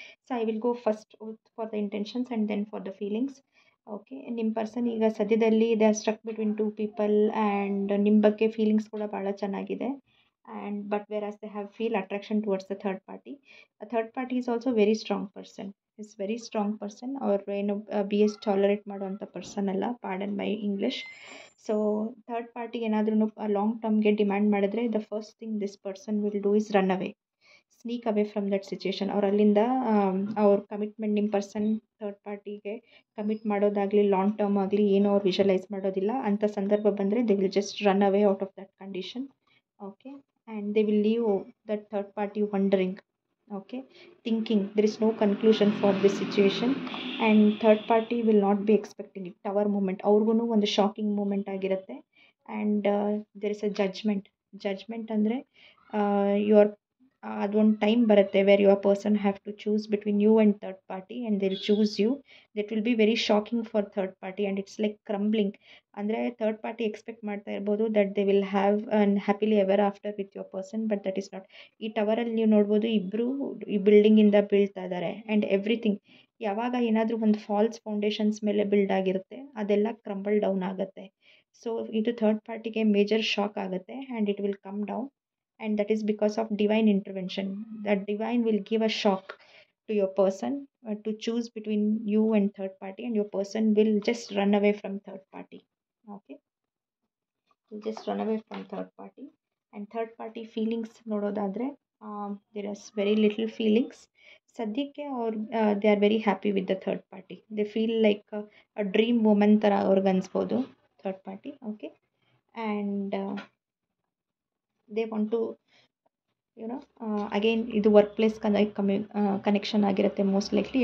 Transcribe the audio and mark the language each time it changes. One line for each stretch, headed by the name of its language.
English: So I will go first for the intentions and then for the feelings.
Kannada: Okay, ನಿಮ್ಮ person ಈಗ ಸದ್ಯದಲ್ಲಿ
English: they are struck between two people
Kannada: and ನಿಮ್ಮ ಬಗ್ಗೆ feelings ಕೂಡ ಭಾಳ ಚೆನ್ನಾಗಿದೆ.
English: And but whereas they have feel attraction towards the third party. Third party is also very strong person. Is very strong person.
Kannada: ಅವ್ರು ಏನು B S tolerate ಮಾಡುವಂಥ person ಅಲ್ಲ,
English: Pardon my English.
Kannada: So third ಪಾರ್ಟಿಗೆ ಏನಾದ್ರೂ long ಟರ್ಮ್ಗೆ demand ಮಾಡಿದ್ರೆ
English: The first thing this person will do is run away, sneak away from that situation.
Kannada: ಅವ್ರು ಅಲ್ಲಿಂದ ಅವ್ರ ಕಮಿಟ್ಮೆಂಟ್, ನಿಮ್ಮ ಪರ್ಸನ್ ಥರ್ಡ್ ಪಾರ್ಟಿಗೆ ಕಮಿಟ್ ಮಾಡೋದಾಗಲಿ ಲಾಂಗ್ ಟರ್ಮ್ ಆಗಲಿ ಏನೋ ಅವ್ರು ವಿಷುವಲೈಸ್ ಮಾಡೋದಿಲ್ಲ. ಅಂಥ ಸಂದರ್ಭ ಬಂದರೆ
English: They will just run away out of that condition. Okay, and they will leave that third party wandering. Okay, thinking there is no conclusion for this situation and third party will not be expecting it.
Kannada: Tower moment ಅವ್ರಿಗೂ ಒಂದು shocking moment ಆಗಿರುತ್ತೆ.
English: and there is a judgment
Kannada: ಅಂದರೆ your ಅದೊಂದು time ಬರುತ್ತೆ
English: Where your person have to choose between you and third party and they will choose you. That will be very shocking for third party and it's like crumbling.
Kannada: ಅಂದರೆ third party expect ಮಾಡ್ತಾ ಇರ್ಬೋದು
English: That they will have an happily ever after with your person, but that is not.
Kannada: ಈ ಟವರಲ್ಲಿ ನೀವು ನೋಡ್ಬೋದು ಇಬ್ಬರು ಈ ಬಿಲ್ಡಿಂಗಿಂದ ಬೀಳ್ತಾ ಇದ್ದಾರೆ
English: And everything.
Kannada: ಯಾವಾಗ ಏನಾದರೂ ಒಂದು ಫಾಲ್ಸ್ ಫೌಂಡೇಶನ್ಸ್ ಮೇಲೆ ಬಿಲ್ಡ್ ಆಗಿರುತ್ತೆ ಅದೆಲ್ಲ ಕ್ರಂಬಲ್ ಡೌನ್ ಆಗುತ್ತೆ. ಸೊ ಇದು ಥರ್ಡ್ ಪಾರ್ಟಿಗೆ ಮೇಜರ್ ಶಾಕ್ ಆಗುತ್ತೆ
English: And it will come down. And that is because of divine intervention. That divine will give a shock to your person to choose between you and third party, and your person will just run away from third party. Okay, will just run away from third party. And third party feelings
Kannada: ನೋಡೋದಾದರೆ
English: there is very little feelings
Kannada: ಸದ್ಯಕ್ಕೆ ಅವ್ರು
English: They are very happy with the third party. They feel like a dream woman
Kannada: ಥರ ಅವ್ರಿಗೆ ಅನ್ಸ್ಬೋದು third party.
English: okay, and they want to again
Kannada: ಇದು work place connection ಆಗಿರುತ್ತೆ most likely.